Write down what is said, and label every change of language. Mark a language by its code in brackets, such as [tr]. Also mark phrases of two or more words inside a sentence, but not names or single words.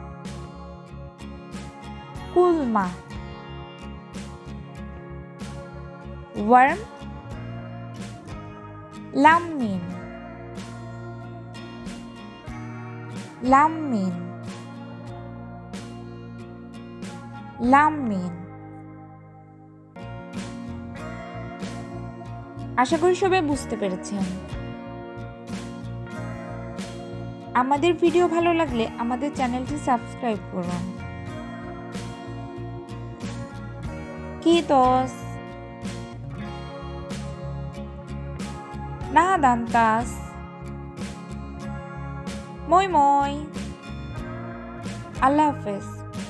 [en] Kulma. Warm. [fi] Lämmin. Lämmin. Lämmin. [bn] আশা করি সবাই বুঝতে পেরেছেন। আমাদের ভিডিও ভালো লাগলে আমাদের চ্যানেলটি সাবস্ক্রাইব করুন। [fi] Kiitos. Nähdään taas. Moi moi. [bn] আল্লাহ হাফেজ।